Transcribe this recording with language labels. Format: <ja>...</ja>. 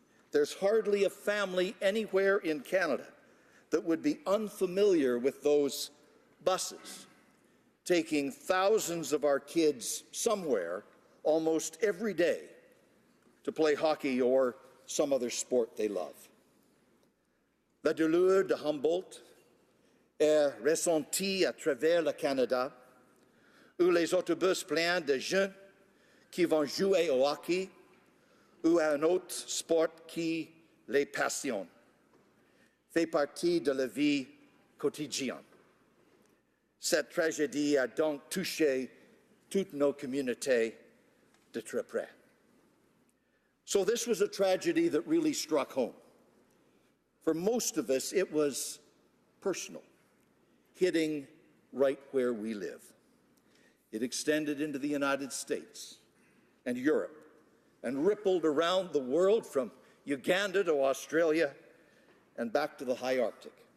<en>There's hardly a family anywhere in Canada that would be unfamiliar with those buses taking thousands of our kids somewhere almost every day to play hockey or some other sport they love.</en> <fr>La douleur de Humboldt est ressentie à travers le Canada, où les autobus pleins de jeunes qui vont jouer au hockey ou à un autre sport qui les passionne, fait partie de la vie quotidienne. Cette tragédie a donc touché toutes nos communautés de très près.</fr> <en>So this was a tragedy that really struck home. For most of us, it was personal, hitting right where we live. It extended into the United States and Europe and rippled around the world from Uganda to Australia and back to the high Arctic.</en>